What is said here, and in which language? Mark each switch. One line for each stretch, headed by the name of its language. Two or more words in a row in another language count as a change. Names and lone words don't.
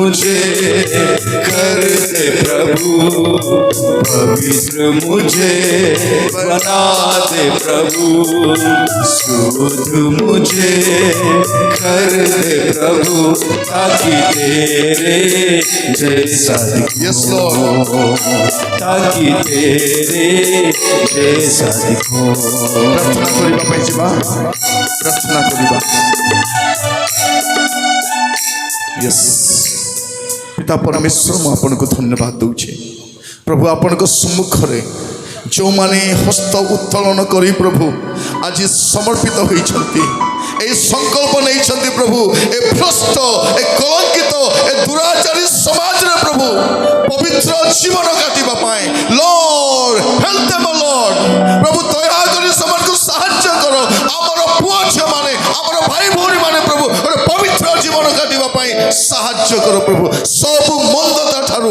Hindi: शुद्ध मुझे कर दे प्रभु पवित्र मुझे बना दे प्रभु शुद्ध मुझे कर दे प्रभु ताकि तेरे जैसा
English: Yes,
Hindi: दिखूं
English: Lord.
Hindi: ताकि तेरे जैसा दिखूं
Odia: ପ୍ରାର୍ଥନା କରିବା ପାଇଁ ଯିବା ପ୍ରାର୍ଥନା କରିବା यस पिता परमेश्वर ମୁଁ ଆପଣଙ୍କୁ ଧନ୍ୟବାଦ ଦେଉଛି ପ୍ରଭୁ ଆପଣଙ୍କ ସମ୍ମୁଖରେ ଯେଉଁମାନେ ହସ୍ତ ଉତ୍ତୋଳନ କରି ପ୍ରଭୁ ଆଜି ସମର୍ପିତ ହୋଇଛନ୍ତି ଏହି ସଂକଳ୍ପ ନେଇଛନ୍ତି ପ୍ରଭୁ ଏ ଭ୍ରଷ୍ଟ ଏ କଳଙ୍କିତ ଏ ଦୁରାଚାରୀ ସମାଜରେ ପ୍ରଭୁ ପବିତ୍ର ଜୀବନ କାଟିବା ପାଇଁ
English: Lord help them Lord
Odia: ପ୍ରଭୁ ଦୟାକରି ସେମାନଙ୍କୁ ସାହାଯ୍ୟ କର ଆମର ପୁଅ ଝିଅମାନେ ଆମର ଭାଇ ଭଉଣୀମାନେ ପ୍ରଭୁ ଗୋଟେ ପବିତ୍ର ଜୀବନ କାଟିବା ପାଇଁ ସାହାଯ୍ୟ କର ପ୍ରଭୁ ସବୁ ମନ୍ଦତା ଠାରୁ